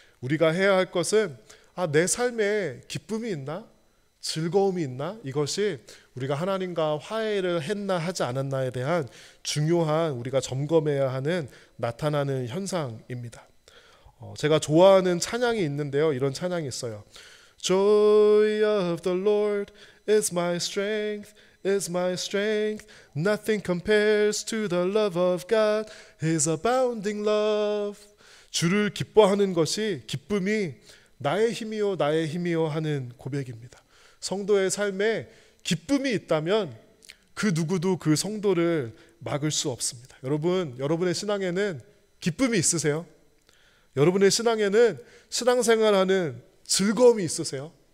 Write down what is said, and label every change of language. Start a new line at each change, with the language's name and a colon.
Korean: 우리가 해야 할 것은 내 삶에 기쁨이 있나? 즐거움이 있나? 이것이 우리가 하나님과 화해를 했나 하지 않았나에 대한 중요한 우리가 점검해야 하는 나타나는 현상입니다. 제가 좋아하는 찬양이 있는데요, 이런 찬양이 있어요.
English: Joy of the Lord is my strength, is my strength. Nothing compares to the love of God, His abounding love.
Korean: 주를 기뻐하는 것이, 기쁨이 나의 힘이요 나의 힘이요 하는 고백입니다. 성도의 삶에 기쁨이 있다면 그 누구도 그 성도를 막을 수 없습니다. 여러분의 신앙에는 기쁨이 있으세요? 여러분의 신앙에는 신앙생활하는 즐거움이 있으세요?